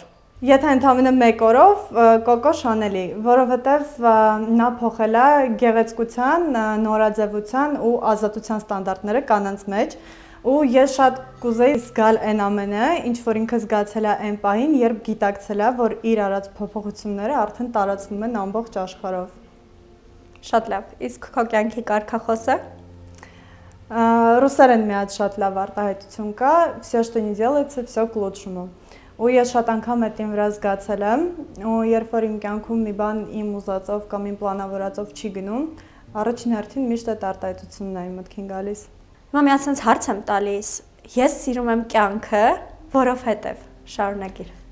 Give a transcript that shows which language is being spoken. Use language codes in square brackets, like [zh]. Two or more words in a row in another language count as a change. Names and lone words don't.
[hy] Եթե ընդամենը 1 օրով Կոկո Շանելի, որովհետև նա փոխել է գեղեցկության, նորաձևության ու ազատության ստանդարտները կանանց մեջ, ու ես շատ կուզեի զգալ այն ամենը, ինչ որ ինքը զգացել է այն պահին, երբ գիտակցել է, որ իր արած փոփոխությունները արդեն տարածվում են ամբողջ աշխարհով։ Շատ լավ։ Իսկ քո կյանքի կարգախոսը։ Ռուսերեն մի հատ շատ լավ արտահայտություն կա, [ru] «Всё, что не делается, всё к лучшему»։ [hy] Ու ես շատ անգամ այդին վրա զգացել եմ, ու երբ որ իմ կյանքում մի բան իմ ուզածով կամ իմ պլանավորածով չի գնում, առաջին հերթին միշտ այդ արտահայտությունն է իմ մտքին գալիս։ Հիմա մի հատ sense հարց եմ տալիս։ Ես սիրում եմ կյանքը, որովհետև շարունակիր։